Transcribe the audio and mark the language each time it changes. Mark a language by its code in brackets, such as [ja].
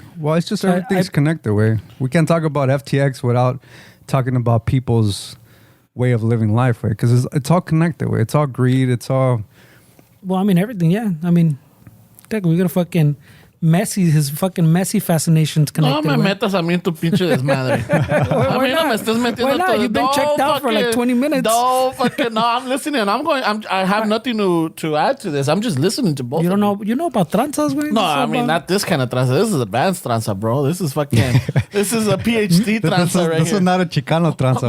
[en] Well, it's just everything's connected, way. We can't talk about FTX without talking about people's way of living life, way. Because it's all connected, way. It's all greed. It's all... Well, I mean, everything, yeah. I mean, we got to fucking... his fucking messy fascinations connected. [es] No me metas a mí en tu pinche desmadre. A mí no me estés metiendo. [en] Why not? You've been checked out for like 20 minutes. No, I'm listening. I have nothing to add to this. I'm just listening to both. You don't know. You know about tranzas, güey? No, I mean not this kind of tranza. This is advanced tranza, bro. This is fucking. This is a PhD tranza right This here. is not a Chicano tranza,